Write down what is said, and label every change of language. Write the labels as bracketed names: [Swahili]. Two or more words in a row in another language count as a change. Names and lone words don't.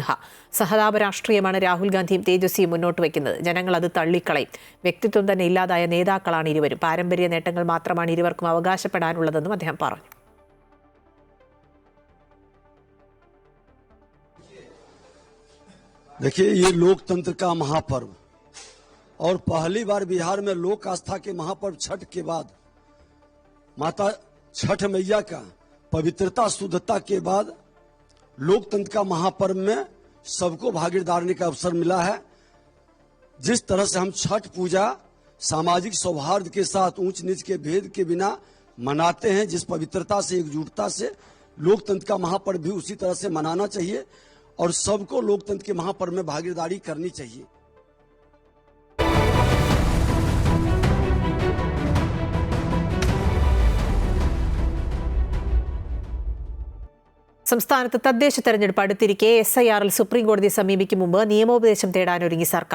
[Malayalam] സഹതാപ രാഷ്ട്രീയമാണ് രാഹുൽ ഗാന്ധിയും തേജസ്വിയും മുന്നോട്ട് വയ്ക്കുന്നത്. ജനങ്ങൾ അത് തള്ളിക്കളയും. വ്യക്തിത്വം തന്നെ ഇല്ലാതായ നേതാക്കളാണ് ഇരുവരും. പാരമ്പര്യ നേട്ടങ്ങൾ മാത്രമാണ് ഇരുവർക്കും അവകാശപ്പെടാനുള്ളതെന്നും അദ്ദേഹം പറഞ്ഞു. [Hindi] देखिए, ये लोकतंत्र का महापर्व और पहली बार बिहार में लोक आस्था के महापर्व छठ के बाद माता छठ मैया का पवित्रता शुद्धता के बाद लोकतंत्र का महापर्व में सबको भागीदारी का अवसर मिला है। जिस तरह से हम छठ पूजा सामाजिक सौहार्द के साथ ऊंच नीच के भेद के बिना मनाते हैं, जिस पवित्रता से एकजुटता से लोकतंत्र का महापर्व भी उसी तरह से मनाना चाहिए और सबको लोकतंत्र के महापर्व में भागीदारी करनी चाहिए। [Malayalam] സംസ്ഥാനത്ത് തദ്ദേശ തെരഞ്ഞെടുപ്പ് അടുത്തിരിക്കെ SIRൽ സുപ്രീംകോടതിയെ സമീപിക്കും മുമ്പ് നിയമോപദേശം തേടാനൊരുങ്ങി സർക്കാർ.